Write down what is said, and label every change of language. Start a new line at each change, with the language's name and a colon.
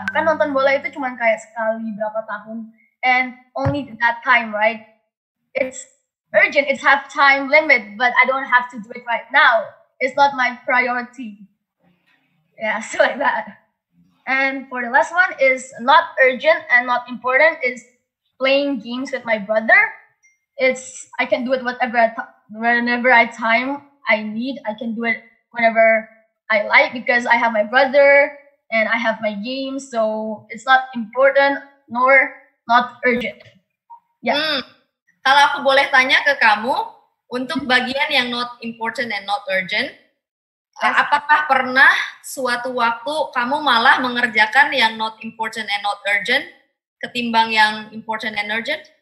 Indonesian: Kan nonton bola itu cuma kayak sekali berapa tahun.
English: And only that time, right? It's urgent. It's have time limit, but I don't have to do it right now. It's not my priority. Yeah, so like that. And for the last one is not urgent and not important is playing games with my brother. I can do it whenever I need. I can do it whenever I like because I have my brother and I have my games. So it's not important nor not urgent. Yeah.
Indonesian: Kalau aku boleh tanya ke kamu untuk bagian yang
English: not important and not urgent,
Indonesian: apakah pernah suatu waktu kamu malah mengerjakan yang not important and not urgent ketimbang yang
English: important and urgent?